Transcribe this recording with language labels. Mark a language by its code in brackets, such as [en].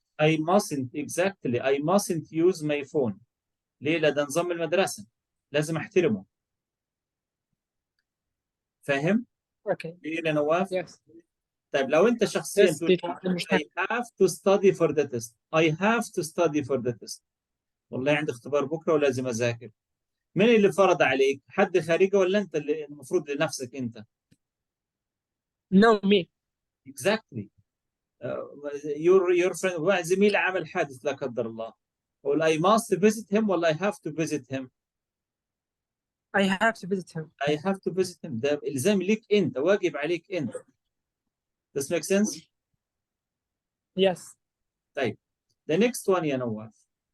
[en] I mustn't, exactly. I mustn't use my phone. [ar] ليه؟ ده نظام المدرسة. لازم احترمه. فاهم؟ [en] Okay. [ar] ليه يا نواف؟ [en] Yes. [ar] طيب لو انت شخصيا [en] Yes, [ar] تقول [en] teacher. Understand. I have to study for the test. I have to study for the test. [ar] والله عندي اختبار بكره ولازم اذاكر. مين اللي فرض عليك؟ حد خارجي ولا انت اللي المفروض لنفسك انت؟ [en] No, me. Exactly. your friend, [ar] واحد زميل عمل حادث لا قدر الله. [en] ولا I must visit him ولا I have to visit him. I have to visit him. I have to visit him. [ar] ده الزام ليك انت، واجب عليك انت. [en] This makes sense? Yes. [ar] طيب. [en] The next one يا نواف.